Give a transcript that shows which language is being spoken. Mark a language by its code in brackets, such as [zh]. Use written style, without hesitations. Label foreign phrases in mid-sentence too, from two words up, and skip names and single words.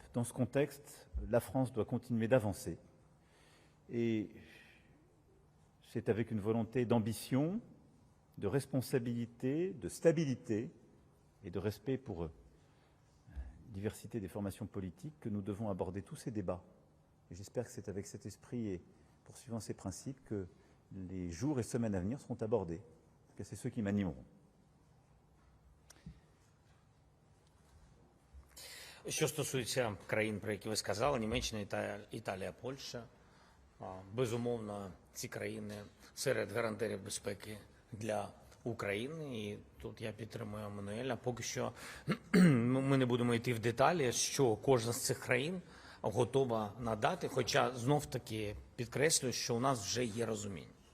[fr] Dans ce contexte, la France doit continuer d'avancer. Et c'est avec une volonté d'ambition, de responsabilité, de stabilité et de respect pour la diversité des formations politiques que nous devons aborder tous ces débats. Et j'espère que c'est avec cet esprit et poursuivant ces principes que les jours et semaines à venir seront abordés. Que c'est ceux qui m'animeront. [uk] Що стосується країн, про які ви сказали, Німеччина, Італія, Польща, безумовно, ці країни серед гарантерів безпеки для України. І тут я підтримую Еммануеля. Поки що ми не будемо йти в деталі, що кожна з цих країн готова надати, хоча знов-таки підкреслюю, що у нас вже є розуміння.